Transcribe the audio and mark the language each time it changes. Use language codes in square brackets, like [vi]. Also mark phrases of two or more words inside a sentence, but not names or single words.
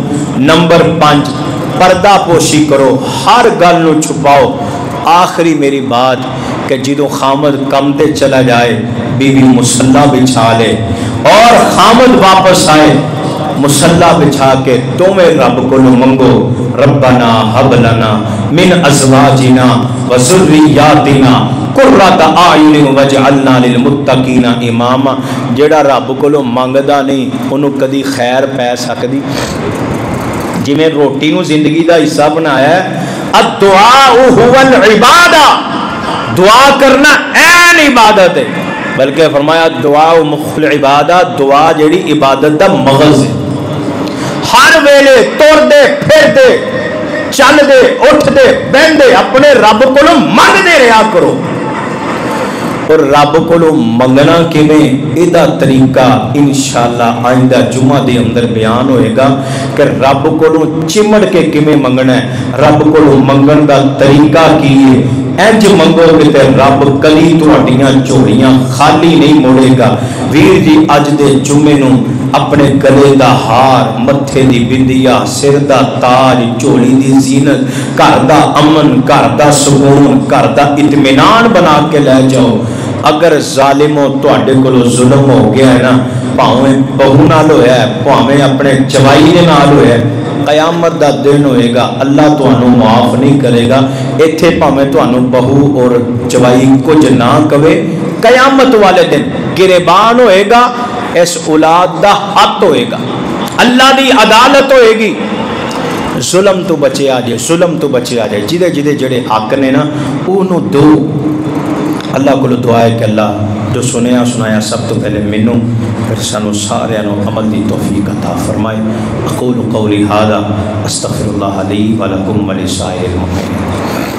[pa] نمبر 5، پردہ پوشی کرو، ہر گل نو چھپاؤ۔ آخری میری بات کہ جدو خامد کم تے چلا جائے بیوی مصلی بچھا لے، اور خامد واپس آئے مصلی بچھا کے تمہیں رب کو منگو، [ar] ربنا حب لنا من ازواجنا وذریاتنا قرۃ اعین واجعلنا للمتقین اماما۔ [pa] جڑا رب کو منگدا نہیں انہوں کدی خیر پی سکدی؟ جی میں روٹی نو زندگی دا حصہ بنایا ہے، [ar] الدعاء هو العبادہ، [pa] دعا کرنا این عبادت ہے، بلکہ فرمایا [ar] دعا مخ العبادہ، [pa] دعا جیڑی عبادت دا مغز ہے۔ ہر ویلے تر دے پھر دے چل دے اٹھ دے بہن دے اپنے رب کو منگ دے رہا کرو۔ اور رب کو منگنا کیویں ایدا طریقہ انشاءاللہ آئندہ جمعہ دے اندر بیان ہوئے گا کہ رب کو چمڑ کے کیویں منگنا ہے، رب کو منگن دا طریقہ کی ہے۔ انج منگو کہ تے رب کلی تہاڈیاں جھولیاں خالی نہیں موڑے گا۔ ویر جی اج دے جمعے نو اپنے گلے دا ہار، متھے دی بندیا، سر دا تاج، جھولی دی زینت، گھر دا امن، گھر دا سکون، گھر دا اطمینان بنا کے لے جاؤ۔ اگر ظالموں تواڈے کولوں ظلم ہو گیا ہے نا، بھاویں بہو نال ہویا ہے، بھاویں اپنے جوائی دے نال ہویا ہے، قیامت دا دن ہوئے گا اللہ تانوں معاف نہیں کرے گا۔ ایتھے بھاویں تانوں بہو اور جوائی کچھ نہ کہے، قیامت والے دن گریبان ہوئے گا، اس اولاد دا حق ہوئے گا، اللہ دی عدالت ہوئے گی۔ ظلم تو بچے آ جائے، ظلم تو بچے آ جائے، جدے جدے جڑے حق نے نا انہوں دو۔ اللہ کو دعا ہے کہ اللہ جو سنیا سنایا سب تو پہلے مینوں پھر سانو سارے نو عمل دی توفیق عطا فرمائے۔ [ar] اقول قولی ھذا استغفر اللہ لی ولکم ولسائر المؤمنین۔